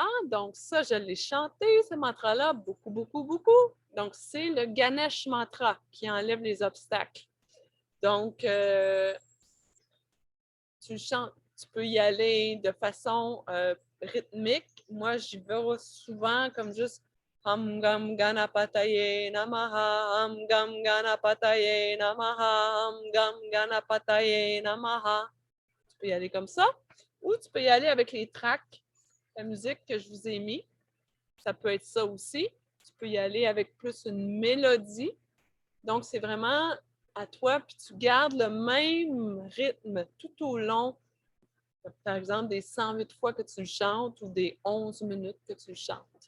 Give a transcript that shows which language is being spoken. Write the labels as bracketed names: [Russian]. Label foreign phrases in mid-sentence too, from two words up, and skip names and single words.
[French] Donc, ça, je l'ai chanté, ce mantra-là, beaucoup, beaucoup, beaucoup. Donc, c'est le Ganesh Mantra qui enlève les obstacles. Donc, tu chantes, tu peux y aller de façon rythmique. Moi, j'y vais souvent comme juste [Sanskrit] हं गं गणपतये नमः, हं गं गणपतये नमः, हं गं गणपतये नमः. [French] Tu peux y aller comme ça. Ou tu peux y aller avec les tracks, la musique que je vous ai mis. Ça peut être ça aussi. Tu peux y aller avec plus une mélodie. Donc, c'est vraiment à toi, puis tu gardes le même rythme tout au long, par exemple, des 108 fois que tu le chantes ou des 11 minutes que tu le chantes.